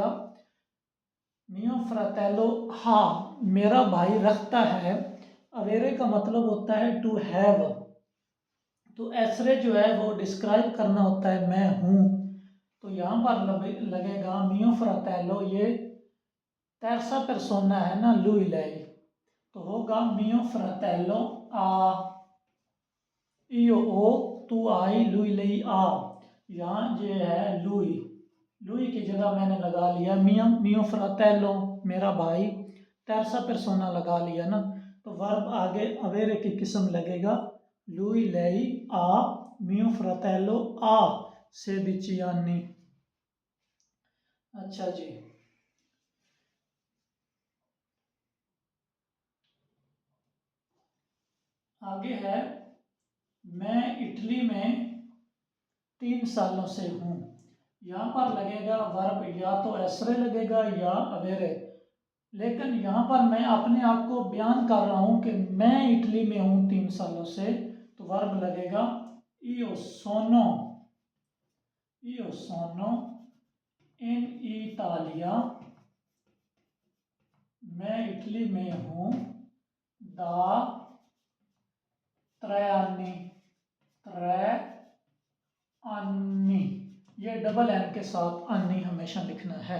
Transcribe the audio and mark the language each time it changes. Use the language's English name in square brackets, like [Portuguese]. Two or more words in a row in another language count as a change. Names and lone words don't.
[Italian] mio fratello, [Urdu] ہاں میرا بھائی رکھتا ہے. اویرے کا مطلب ہوتا ہے [English] to have, [Urdu] تو ایسرے جو ہے وہ ڈسکرائب کرنا ہوتا ہے میں ہوں. تو یہاں پر لگے گا [Italian] mio fratello, [Urdu] ये [Italian] terza persona [Urdu] ہے نا, [Italian] lui lei, [Urdu] تو ہوگا [Italian] mio fratello a, io o, tu hai, lui lei a। [Urdu] یہاں جو ہے [Italian] lui, lui [Urdu] کی جگہ میں نے لگا لیا [Italian] mio fratello, [Urdu] میرا بھائی. [Italian] terza persona [Urdu] لگا لیا نا، تو ورب آگے اویرے کی قسم لگے گا [Italian] lui lei a mio fratello a 16 anni। [Urdu] اچھا جی، آگے ہے میں اٹلی میں 3 سالوں سے ہوں. یہاں پر لگے گا ورب یا تو ایسرے لگے گا یا اویرے، لیکن یہاں پر میں اپنے آپ کو بیان کر رہا ہوں کہ میں اٹلی میں ہوں 3 سالوں سے، تو ورب لگے گا [Italian] io sono, io sono in Italia, [Urdu] میں اٹلی میں ہوں [Italian] da 3 anni, 3 anni, [Urdu] ये [English] double N [Urdu] کے ساتھ انی ہمیشہ لکھنا ہے.